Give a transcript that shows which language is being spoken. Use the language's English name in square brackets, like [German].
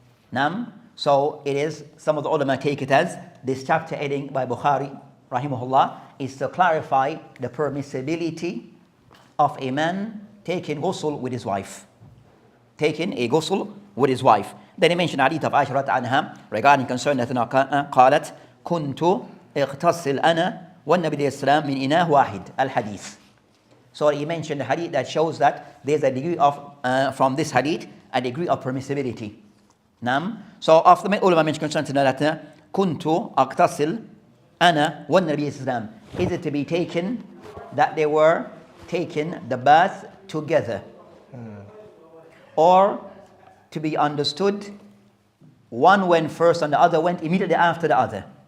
[English] Now, so it is, some of the ulama take it as this chapter heading by Bukhari rahimahullah is to clarify the permissibility of a man taking ghusl with his wife. Taking a ghusl with his wife. Then he mentioned hadith of Aisha anha regarding concern that [Arabic] قالت كنت اغتسل أنا والنبي عليه السلام من إناء واحد الحديث. [English] So he mentioned the hadith that shows that there's a degree of from this hadith a degree of permissibility. Nam. So after the ulama mentioned concerning that [Arabic] كنت اغتسل أنا والنبي عليه السلام. [English] Is it to be taken that they were taking the bath together, or to be understood one went first and the other went immediately after the other?